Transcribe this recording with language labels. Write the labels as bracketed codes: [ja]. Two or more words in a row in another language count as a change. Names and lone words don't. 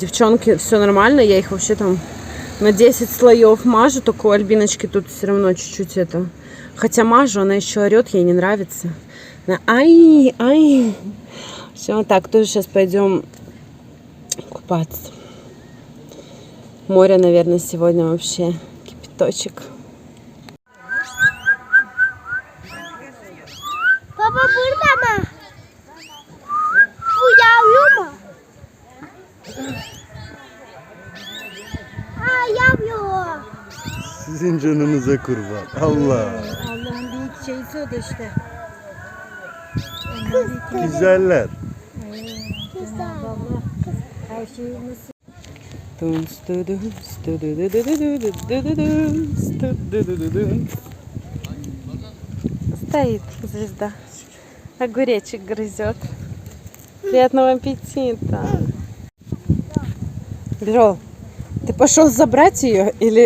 [ru] Девчонки, все нормально, я их вообще там на 10 слоев мажу, только у Альбиночки тут все равно чуть-чуть это. Хотя мажу, она еще орет, ей не нравится. Она, ай, ай. Все, так, тоже сейчас пойдем купаться. Море, наверное, сегодня вообще кипяточек. [tr] Baba burada mı? Bu yavru mu? Ha yavru. Sizin canınıza kurban. Allah. Allah'ın büyük şeysi o da işte. Güzeller. Güzel. Her şeyi nasıl? [ru] Стоит звезда. Огуречек грызет. Приятного аппетита. Бюро, ты пошел забрать ее или...